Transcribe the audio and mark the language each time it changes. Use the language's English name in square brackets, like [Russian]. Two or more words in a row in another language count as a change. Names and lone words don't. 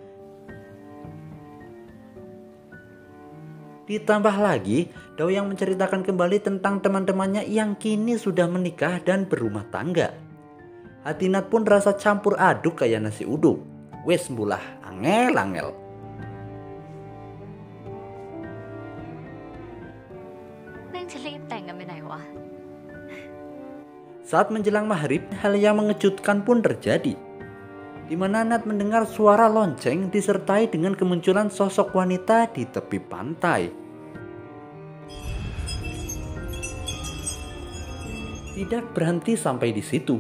[Indonesian] Ditambah lagi, Dao yang menceritakan kembali tentang teman-temannya yang kini sudah menikah dan berumah tangga. Hati Nat pun rasa campur aduk kayak nasi uduk. [Javanese] Wes mbulah angel-angel. [Thai] แม่งจะรีบแต่งกันไปไหนวะ [Indonesian] Saat menjelang maghrib, hal yang mengejutkan pun terjadi, di mana Nat mendengar suara lonceng disertai dengan kemunculan sosok wanita di tepi pantai. Tidak berhenti sampai di situ.